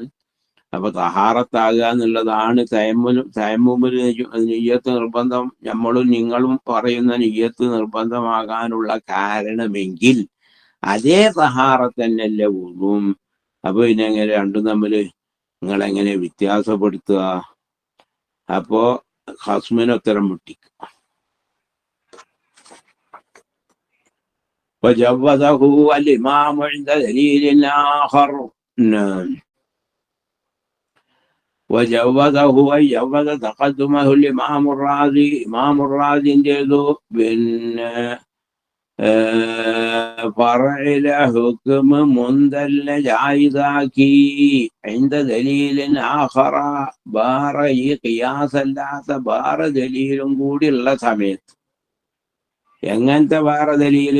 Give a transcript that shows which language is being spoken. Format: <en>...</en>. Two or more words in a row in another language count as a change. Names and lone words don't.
<ml>അപ്പൊ തഹാറത്താകുക എന്നുള്ളതാണ് തയമ്മുമിന് നിയ്യത്ത് നിർബന്ധം, നമ്മളും നിങ്ങളും പറയുന്ന നിയ്യത്ത് നിർബന്ധമാകാനുള്ള കാരണമെങ്കിൽ അതേ തഹാറത്ത് തന്നെയല്ലേ വുളുവും. അപ്പൊ പിന്നെ എങ്ങനെ രണ്ടും തമ്മില് നിങ്ങളെങ്ങനെ വ്യത്യാസപ്പെടുത്തുക? അപ്പോ ഖസ്മിന് ഉത്തരം മുട്ടിക്കും.</ml> <ar>وجوزه الإمام عند دليل آخر. وجوزه أي جوز تقدمه الإمام الرازي. إمام الرازي</ar> <ml>ചെയ്തു പിന്നെ ഫറഇലെ ഹുക്മ് മുന്തലിനെ ജായിസാക്കി</ml> <ar>عند دليل آخر,</ar> <ml>വേറെ ഈ ഖിയാസല്ലാത്ത വേറെ ദലീലും കൂടി ഉള്ള സമയത്ത്. എങ്ങനത്തെ വേറെ ദലീല്?</ml>